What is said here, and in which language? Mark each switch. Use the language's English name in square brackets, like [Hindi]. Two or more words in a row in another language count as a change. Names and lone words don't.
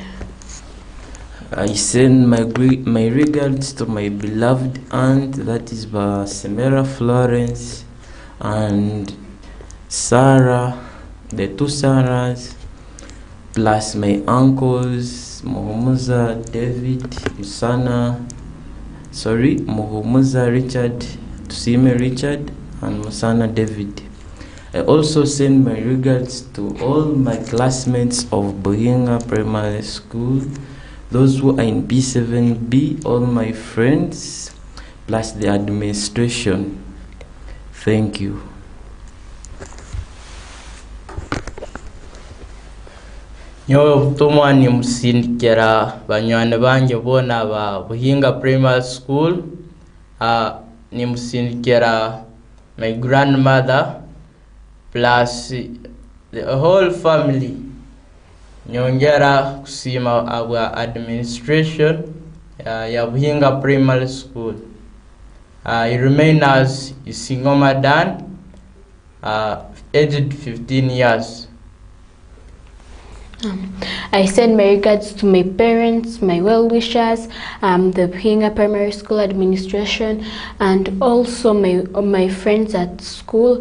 [English] I send my regards to my beloved aunt, that is Semera Florence, and Sarah, the two Sarahs, plus my uncles, Muhumuza David, Muhumuza Richard, Tusime Richard, and Musana David. I also send my regards to all my classmates of Buhinga Primary School, those who are in B7B, all my friends, plus the administration. Thank you. [Tooro] Nyowe butumwa ni musindikira banywani bange bona ba Buhinga Primary School. Ni musindikira [English] my grandmother plus the whole family. [Tooro] Nyongera kusima [English] our administration [Tooro] ya Buhinga Primary School. [English] I remain as Isingoma Dan, aged 15 years. I send my regards to my parents, my well-wishers, the Buhinga Primary School administration, and also my friends at school.